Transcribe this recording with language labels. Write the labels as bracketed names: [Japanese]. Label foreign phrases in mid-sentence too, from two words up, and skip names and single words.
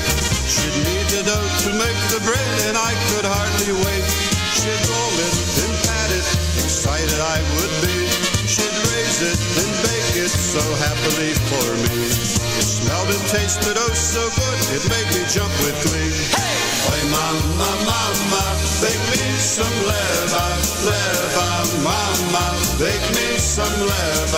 [English] She'd knead the dough to make the bread, and I could hardly wait. She'd roll it and pat it, excited I would be. She'd raise it and bake it so happily for me. It smelled and tasted oh so good, it made me jump with glee. Hey! [Polish] Oj mama, mama, [English] bake me some [Polish] chleba, chleba, [English] mama, bake me some chleba.